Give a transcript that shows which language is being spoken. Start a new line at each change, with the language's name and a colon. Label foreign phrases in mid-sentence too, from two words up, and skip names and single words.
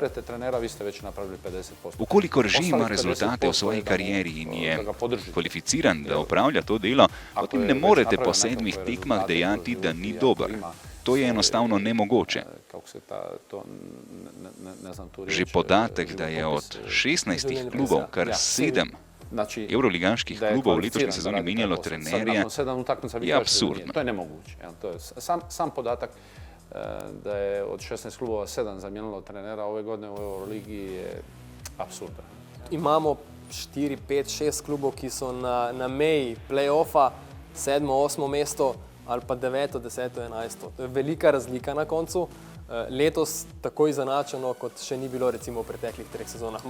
Slovenian: Ukolikor že ima rezultate v svoji karieri in je kvalificiran, da opravlja to delo, potem ne morete po 7 tekmah dejati, da ni dober. To je enostavno nemogoče. Že podatek, da je od 16 klubov kar 7 evroligaških klubov v letošnji sezoni menjalo trenerja, je absurdno.
Bosnian: To je nemoguće. Sam podatak da je od 16 klubova 7 zamijenilo trenera ove godine u Euroligi je absurdan.
Slovenian: Imamo 4, 5, 6 klubov, ki so na meji play-offa, 7., 8. mesto ali pa 9., 10., 11. To je velika razlika na koncu. letos tako izenačeno, kot še ni bilo recimo v preteklih 3 sezonah.